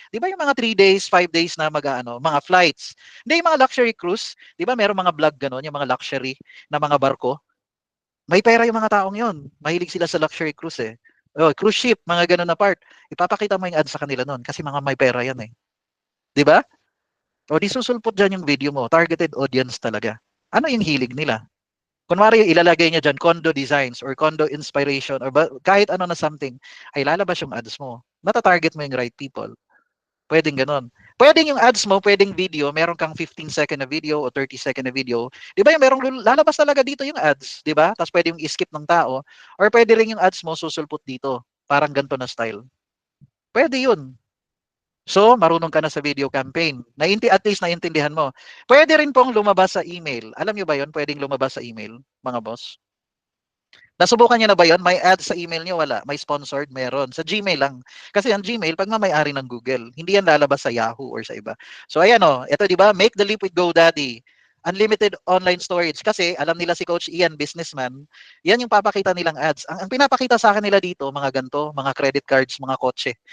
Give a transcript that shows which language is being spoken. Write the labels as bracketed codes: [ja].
[tl] 'Di ba yung mga 3 days, 5 days na mga flights. Hindi yung mga luxury cruise, 'di ba merong mga vlog ganon, yung mga luxury na mga barko. May pera yung mga taong yon. Mahilig sila sa luxury cruise eh. Cruise ship, mga ganun na part. Ipapakita mo yung ad sa kanila noon kasi mga may pera yan eh. 'Di ba? O di susulpot dyan yung video mo. Targeted audience talaga. Ano yung hilig nila? Kunwari ilalagay niya dyan condo designs or condo inspiration or kahit ano na something, ay lalabas yung ads mo. Matatarget mo yung right people. Pwedeng ganon. Pwedeng yung ads mo, pwedeng video, meron kang 15-second na video o 30-second na video. Di ba yung merong lalabas talaga dito yung ads, di ba? Tapos pwede yung skip ng tao. Or pwede rin yung ads mo susulpot dito. Parang ganito na style. Pwede yun. So, marunong ka na sa video campaign. At least naiintindihan mo. Pwede rin pong lumabas sa email. Alam nyo ba yun? Pwedeng lumabas sa email, mga boss. Nasubukan niyo na ba yun? May ad sa email niyo? Wala. May sponsored? Meron. Sa Gmail lang. Kasi ang Gmail, pag may-ari ng Google, hindi yan lalabas sa Yahoo or sa iba. So, ayan o. Ito, di ba? [en] Make the leap with GoDaddy. unlimited online storage. [tl] Kasi alam nila si Coach Ian, businessman, yan yung papakita nilang ads. Ang pinapakita sa akin nila dito, mga ganto, mga credit cards, mga kotse.